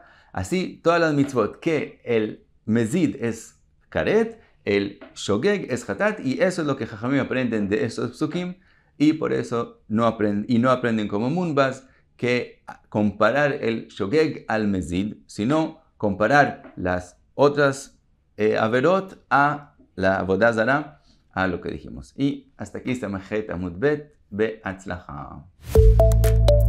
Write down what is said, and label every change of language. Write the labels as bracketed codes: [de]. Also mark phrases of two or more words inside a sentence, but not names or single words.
[es] Así, todas las mitzvot que el mezid es karet, el shogeg es hatat, y eso es lo que Jajamim aprenden de esos psukim, y por eso no aprenden como Munbaz, que comparar el shogeg al mezid, sino comparar las otras averot a la [he] עבודה זרה, [es] a lo que dijimos. Y hasta aquí está [he] מח עמוד ב, [es] Be'atzlacha.